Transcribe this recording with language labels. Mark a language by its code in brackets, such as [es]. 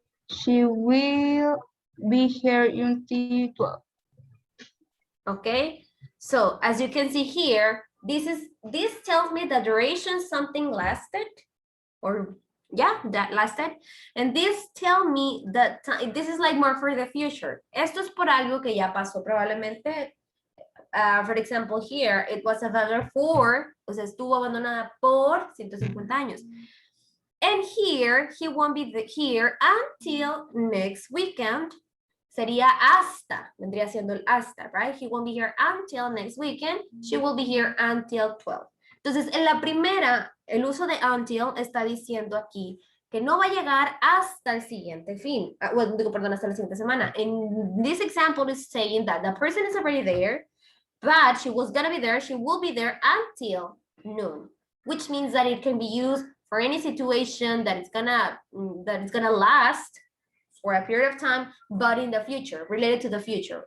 [en] She will be here until 12. Okay, so as you can see here, this tells me the duration something lasted, or yeah, that lasted, and this tell me that time. This is like more for the future. [es] Esto es por algo que ya pasó probablemente. [en] For example, here it was abandoned for, [es] o sea, estuvo abandonada por 150 años. [en] And here he won't be here until next weekend. [es] Sería hasta, vendría siendo el hasta, [en] right? He won't be here until next weekend. She will be here until 12. [es] Entonces, en la primera, el uso de until está diciendo aquí que no va a llegar hasta el siguiente fin. Well, digo, perdón, hasta la siguiente semana. [en] And this example is saying that the person is already there, but she was gonna be there, she will be there until noon, which means that it can be used for any situation that it's gonna last for a period of time, but in the future, related to the future.